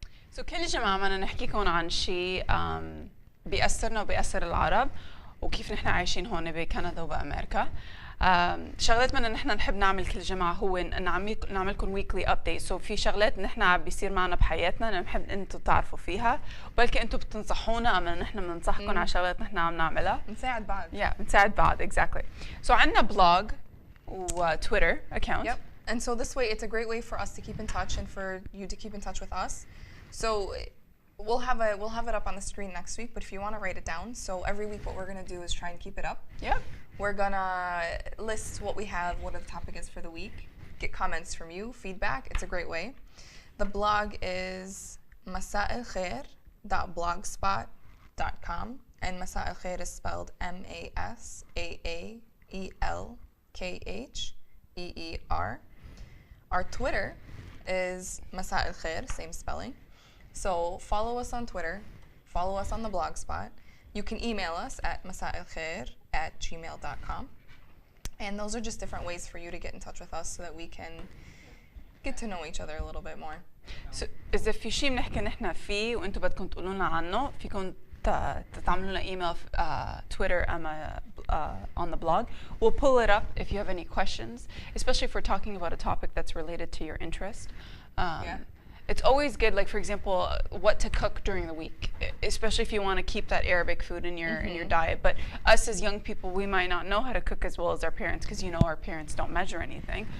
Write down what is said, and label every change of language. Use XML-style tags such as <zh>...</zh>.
<ar>So كل جماعة بدنا نحكيكم عن شيء بيأثرنا وبيأثر العرب وكيف نحن عايشين هون بكندا وبأمريكا. شغلات بدنا نحن نحب نعمل كل جماعة هو نعملكم ويكلي ابديت. سو في شغلات نحن عم بيصير معنا بحياتنا نحب انتم تعرفوا فيها، وبلكي انتم بتنصحونا اما نحن بننصحكم على شغلات نحن عم نعملها. بنساعد بعض. بنساعد بعض exactly.</ar> <en>So عندنا blog و Twitter account. Yep. And so this way it's a great way for us to keep in touch and for you to keep in touch with us. So we'll have it up on the screen next week, but if you want to write it down, so every week what we're going to do is try and keep it up. Yep. We're gonna list what we have, what the topic is for the week, get comments from you, feedback. It's a great way. The blog is masaalkheer.blogspot.com, and Masaa al-Kheer is spelled MASAAELKHEER. Our Twitter is Masaa al-Kheer, same spelling. So follow us on Twitter, follow us on the blogspot. You can email us at masaalkheer@gmail.com. And those are just different ways for you to get in touch with us so that we can get to know each other a little bit more.</en> <ar>So إذا في شيء بنحكي نحن فيه وأنتم بدكم تقولوا لنا عنه، فيكم تعملوا لنا إيميل تويتر أما</ar> <en>on the blog. We'll pull it up if you have any questions, especially if we're talking about a topic that's related to your interest. Yeah. It's always good, like for example, what to cook during the week, especially if you want to keep that Arabic food in your diet. But us as young people, we might not know how to cook as well as our parents, because you know our parents don't measure anything.</en>